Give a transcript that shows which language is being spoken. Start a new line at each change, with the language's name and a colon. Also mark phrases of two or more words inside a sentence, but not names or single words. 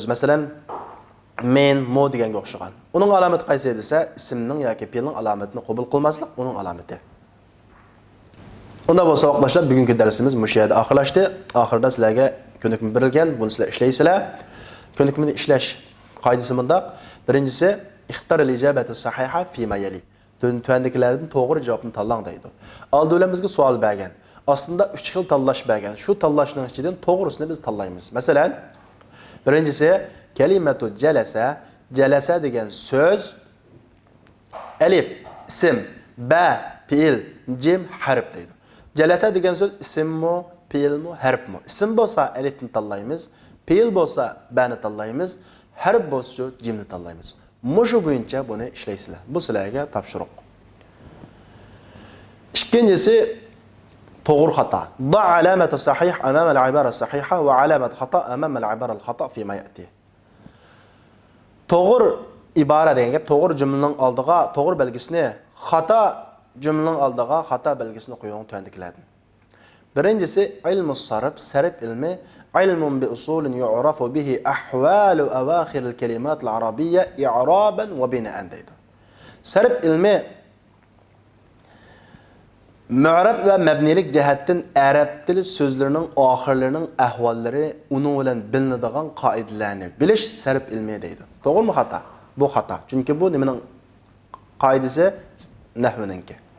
Uzbek: Masalan, men, mo deganga o'xshagan. Uning alomati qaysi desa, ismning yoki fe'lning alomatini qabul qilmaslik uning alomati. Unda bo'lsa vaqtlar bugungi darsimiz mush yerda oxirlashdi. Oxirida sizlarga ko'nikma berilgan, buni sizlar ishlaysizlar. Ko'nikmani ishlash qoidasi bundaq.
Arabic: Birinchisi, اختر الإجابة الصحيحة فيما يلي.
Uzbek: Tuandagilardan to'g'ri javobni tanlang deydi. Oldin bizga savol bergan. Aslında 3 xil tanlash bergan. Shu tanlashning ichidan to'g'risini biz tanlaymiz. Masalan, birinchisi
Arabic: كلمة جلس,
Uzbek: jalasa degan so'z alif ism, ba fe'l, jim harf deydi. Jalasa degan so'z ismmi, fe'lmi, harfmi? Ism bo'lsa alifni tanlaymiz, fe'l bo'lsa ba'ni tanlaymiz, harf bo'lsa jimni tanlaymiz. Mushu bo'yicha buni ishlaysizlar. Bu sizlarga topshiriq. Ikkinchisi to'g'ri xato.
Arabic: ضع علامة صح أمام العبارة الصحيحة وعلامة خطأ أمام العبارة الخطأ فيما يأتي.
Uzbek: To'g'ri ibora degan gap to'g'ri jumlaning oldiga to'g'ri belgisini, xato jumlaning oldiga xato belgisini qo'ying tuandikilardan.
Arabic: Birinchisi علم الصرف,
Uzbek: sarf ilmi
Arabic: علم بأصول يعرف بها أحوال أواخر الكلمات العربية إعرابا وبناء deydi.
Uzbek: Sarf ilmi mu'rab va mabnilik jihatdan arab tili so'zlarining oxirlarining ahvollari uning bilan bilinadigan qoidalarni bilish sarf ilmi deydi. To'g'rimi xato? Bu xato. Chunki bu nimaning qoidasi nahviningki.